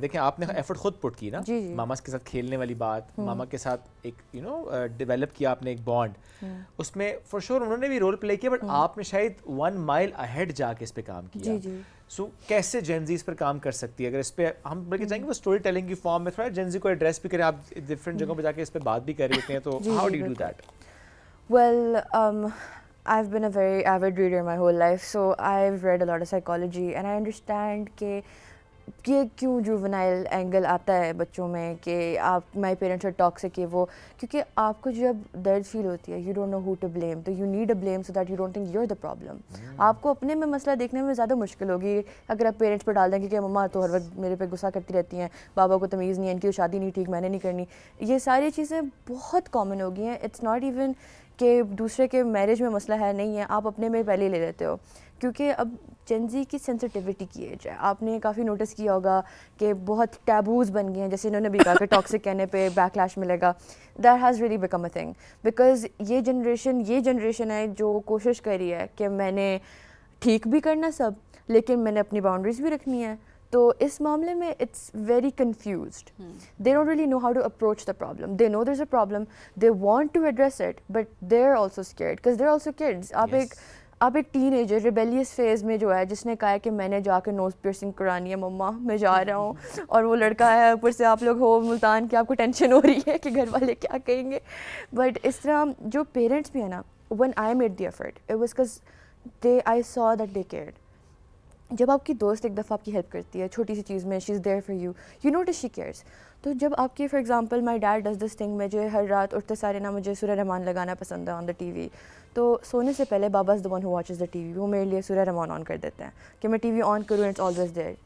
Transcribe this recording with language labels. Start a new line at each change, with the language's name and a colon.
Urdu: دیکھیں آپ نے ایفرٹ خود پٹ کی نا، ماما کے ساتھ کھیلنے والی بات، ماما کے ساتھ ایک یو نو ڈیولپ کیا آپ نے ایک بانڈ، اس میں فار شیور انہوں نے بھی رول پلے کیا، بٹ آپ نے شاید 1 مائل اہیڈ جا کے اس پہ کام کیا. سو کیسے جین زی اس پر کام کر سکتی ہے؟ اگر اس پہ ہم بلکہ چاہیں گے وہ اسٹوری ٹیلنگ کی فارم میں تھوڑا جین زی کو ایڈریس بھی کریں، آپ ڈفرینٹ جگہوں پہ جا کے اس پہ بات بھی کر رہے ہوتے ہیں،
English: تو how do you do that? Well, I've been a very avid reader my whole life, so I've read a lot of psychology and I understand کہ
Urdu: یہ کیوں جوونائل اینگل آتا ہے بچوں میں کہ آپ
English: my parents are toxic
Urdu: یہ وہ, کیونکہ آپ کو جب درد فیل ہوتی ہے
English: You don't know who to blame, تو you need a blame so that you don't think you are the problem.
Urdu: آپ کو اپنے میں مسئلہ دیکھنے میں زیادہ مشکل ہوگی اگر آپ پیرنٹس پہ ڈال دیں کہ مما تو ہر وقت میرے پہ غصہ کرتی رہتی ہیں, بابا کو تمیز نہیں ہے, ان کی شادی نہیں ٹھیک, میں نے نہیں کرنی. یہ ساری چیزیں بہت کامن ہو گئی ہیں.
English: it's not even
Urdu: کہ دوسرے کے میرج میں مسئلہ ہے, نہیں ہے, آپ اپنے میں پہلے ہی لے لیتے ہو. کیونکہ اب جنزی کی سینسٹیوٹی کی ایج ہے. آپ نے کافی نوٹس کیا ہوگا کہ بہت ٹیبوز بن گئے ہیں, جیسے انہوں نے بھی کہا کہ ٹاکسک کہنے پہ بیک لیش ملے گا.
English: that has really become a thing because
Urdu: یہ جنریشن ہے جو کوشش کر رہی ہے کہ میں نے ٹھیک بھی کرنا سب, لیکن میں نے اپنی باؤنڈریز بھی رکھنی ہے. تو اس معاملے میں
English: It's very confused. They don't really know how to approach the problem. They know there is a problem, they want to address it, but they are also scared because they are also kids.
Urdu: آپ ایک ten ager rebellious phase میں جو ہے جس نے کہا ہے کہ میں نے جا کے نوز پیئرسنگ کرانی ہے مما, میں جا رہا ہوں, اور وہ لڑکا ہے اوپر سے آپ لوگ ہو ملتان کہ آپ کو ٹینشن ہو رہی ہے کہ گھر والے کیا کہیں گے. بٹ اس طرح جو پیرنٹس بھی ہیں نا,
English: when I made the effort it was because I saw that they cared.
Urdu: جب آپ کی دوست ایک دفعہ آپ کی ہیلپ کرتی ہے چھوٹی سی چیز میں,
English: She is there for you, you notice she cares.
Urdu: تو جب آپ کی for example
English: my dad does this thing,
Urdu: مجھے ہر رات اٹھتے سارے نا مجھے سورہ رحمان لگانا پسند ہے آن دا ٹی وی. تو سونے سے پہلے بابا
English: is the one who watches the TV,
Urdu: وہ میرے لیے سورہ رحمان آن کر دیتے ہیں کہ میں ٹی وی آن کروں,
English: It's always there.